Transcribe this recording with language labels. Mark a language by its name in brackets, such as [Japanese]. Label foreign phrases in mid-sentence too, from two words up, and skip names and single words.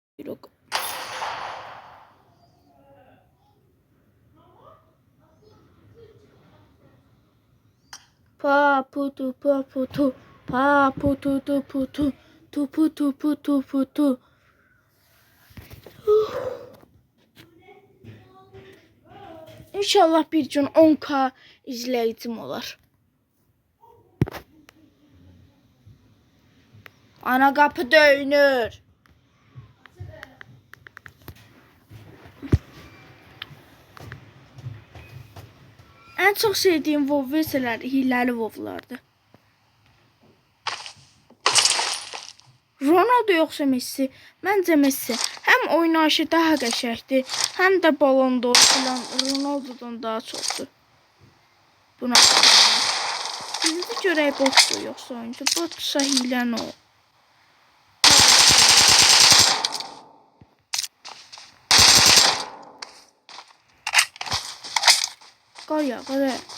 [Turkish] Yok. Paputu paputu paputu tuputu tuputu putu putu. [Azerbaijani] İnşallah bir gün 10K izləyicim olar. Ana qapı döyünür. [Turkish] En çok sevdiğim WoW verseler hileli WoW'lardı. [Azerbaijani] Ronaldo yoxsa Messi? Məncə Messi. Həm oynayışı daha qəşəngdir, həm də Ballon d'Or filan Ronaldo'dan daha çoxdur. Buna bizi görək botdur yoxsa oyuncu. Botsa hilə nə o? Qar yağır.